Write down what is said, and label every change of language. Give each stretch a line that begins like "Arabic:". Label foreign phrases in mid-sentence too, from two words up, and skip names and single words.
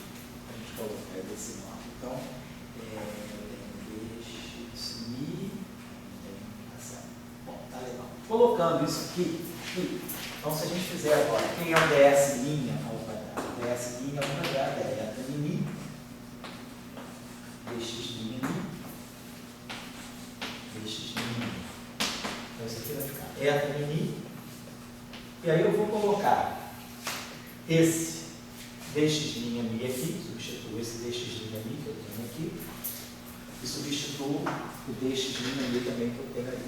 Portuguese: A gente colocar desse modo. Então, dx mi, bom, tá legal. Colocando isso aqui, então se a gente fizer agora, quem é o ds' ao quadrado? Ds' ao quadrado é eta mi, dx mi, dx mi. Então isso aqui vai ficar eta mi, e aí eu vou colocar esse dx' mi aqui, substituo esse dx' mi que eu tenho aqui, e substituo o dx' mi também que eu tenho ali.